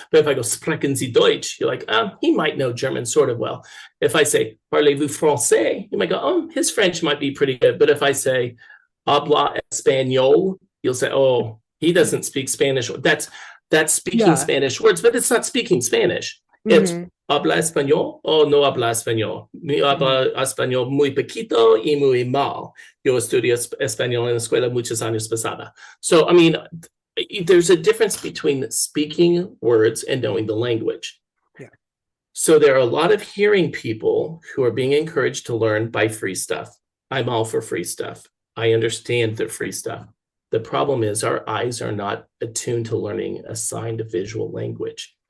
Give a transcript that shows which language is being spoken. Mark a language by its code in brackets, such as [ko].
[en] But if I go, [de] sprechen Sie Deutsch, [en] you're like, he might know German sort of well. If I say, [fr] parlez-vous français, [en] you might go, his French might be pretty good. But if I say, [es] habla español, [en] you'll say, oh, he doesn't speak Spanish. That's speaking Yeah. Spanish words, but it's not speaking Spanish. It's Hmm. [es] habla español o no habla español. Mi Hmm. habla español muy poquito y muy mal. Yo estudié español en la escuela muchos años pasada. [en] So, I mean, there's a difference between speaking words and knowing the language. Yeah. So there are a lot of hearing people who are being encouraged to learn by free stuff. I'm all for free stuff. I understand the free stuff. The problem is our eyes are not attuned to learning a signed visual language.